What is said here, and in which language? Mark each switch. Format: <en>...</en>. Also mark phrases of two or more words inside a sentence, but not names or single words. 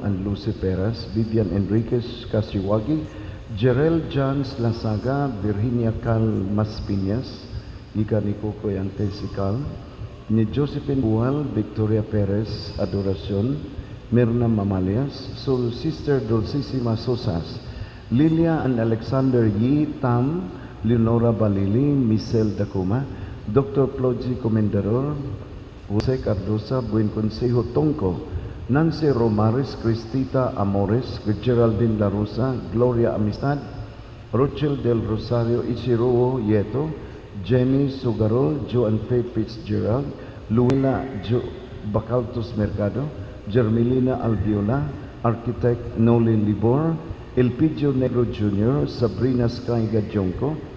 <en>and Lucy Peras, Vivian Enriquez Kasiwagi, Jerel Jans Lasaga, Virginia Cal Maspiñas, Ika ni Coco Yantesikal, ni Josephine Bual, Victoria Perez Adoracion, Mirna Mamalias, Soul Sister Dulcissima Sosas, Lilia and Alexander Yi Tam, Leonora Balili, Michelle Dacuma, Dr. Ploji Comendador, Jose Cardosa, Buen Consejo Tongco, Nancy Romares, Cristita Amores, Geraldine La Rosa, Gloria Amistad, Rochelle del Rosario, Ichiro Yeto, Jenny Sugarol, Joan Faye Fitzgerald, Luina Bacaltos Mercado, Germelina Albiola, Architect Nolin Libor, Elpidio Negro Jr., Sabrina Skyga Jonco,</en>